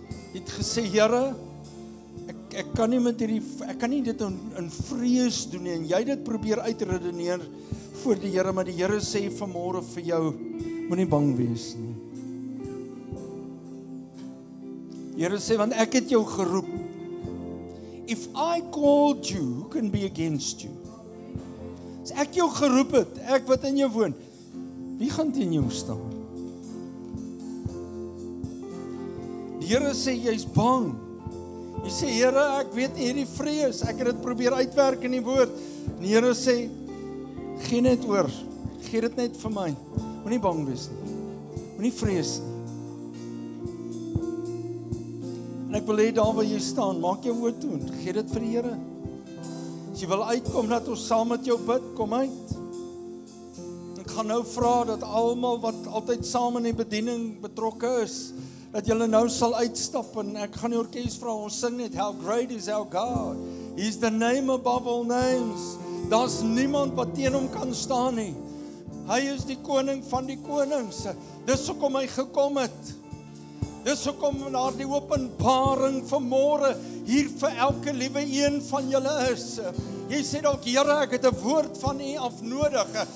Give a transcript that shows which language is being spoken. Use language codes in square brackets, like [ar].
[af] Hy het gesê, Here, ek kan nie met ek kan nie dit in vrees doen nie, en jy dit probeer uitredeneer voor die Here, maar die Here sê vanmôre vir jou, moenie bang wees nie. Die Here sê, want ek het jou geroep. [en] If I called you, who can be against you? [af] As ek jou geroep het, ek wat in jou woon, wie gaan teen jou staan? Die Here sê, jy's bang. Jy sê, Here, ek weet nie hierdie vrees, ek het dit probeer uitwerk in die woord. Die Here sê, gee net oor, gee dit net vir my. Moenie bang wees nie, moenie vrees nie. En ek wil hê daar waar jy staan, maak jou oë toe, gee dit vir die Here. As jy wil uitkom, dat ons saam met jou bid, kom uit. Ek gaan nou vra dat almal wat altyd saam in die bediening betrokke is, dat julle nou sal uitstap, en ek gaan die orkes vra, ons sing net, [en] how great is our God. He's the name above all names. [af] Daar's niemand wat teen hom kan staan nie. Hy is die koning van die konings. Dis hoekom hy gekom het. Dis hoekom daar die openbaring vanmôre hier vir elke liewe een van julle is. Jy sê dalk, Here, ek het 'n woord van U af nodig.